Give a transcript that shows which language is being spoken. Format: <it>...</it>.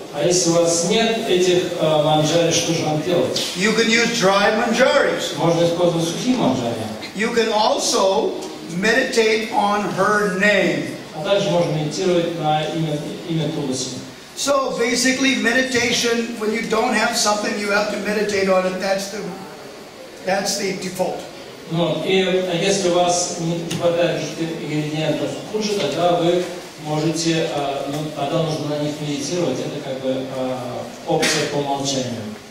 <ru>А если у вас нет этих манджари, что же вам делать?</ru> <en>You can use dry manjaris.</en> <ru>Можно использовать сухие манджари.</ru> <en>You can also meditate on her name.</en> <ru>А также можно медитировать на имя Туласи.</ru> <en>So basically, meditation, when you don't have something, you have to meditate on it. That's the default.</en> <ru>Ну, и если у вас не хватает ингредиентов пуджи, тогда вы можете, тогда нужно на них медитировать. Это как бы опция по умолчанию.</ru>